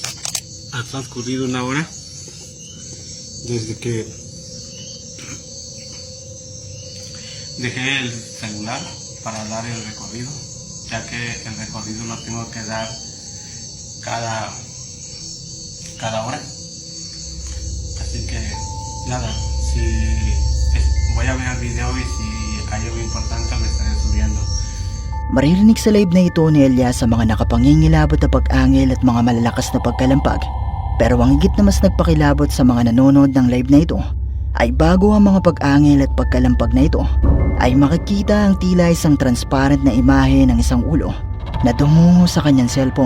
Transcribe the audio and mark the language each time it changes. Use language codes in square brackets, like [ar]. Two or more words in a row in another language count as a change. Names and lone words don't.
[es] Ha transcurrido una hora desde que dejé el celular para dar el recorrido, ya que el recorrido lo tengo que dar cada hora. Así que nada, voy a ver el video y si hay algo importante me estaré subiendo. [tl] Maririnig sa live na ito ni Elias sa mga nakapangingilabot na pag-angil at mga malalakas na pagkalampag. Pero ang higit na mas nagpakilabot sa mga nanonood ng live na ito ay bago ang mga pag-angil at pagkalampag na ito ay makikita ang tila isang transparent na imahe ng isang ulo na dumungo sa kanyang cellphone.